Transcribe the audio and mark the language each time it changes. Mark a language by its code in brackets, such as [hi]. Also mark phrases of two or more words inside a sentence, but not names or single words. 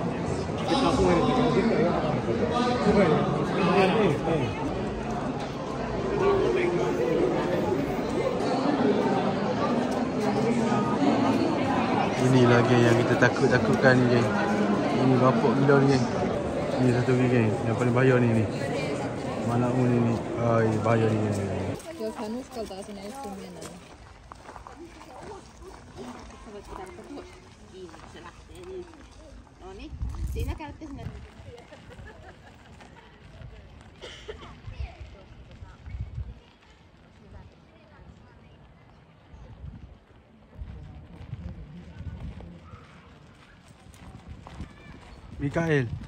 [ms] Inilah geng yang kita takutkan ni geng. Ini bapak gila ni geng. Ni satu lagi geng, yang paling bahaya ni. Mana ni. Ai bahaya ni geng. [fi] Jos hän uskaltaa sinne istuun mennä. Siinä käytte sinne. Mikael.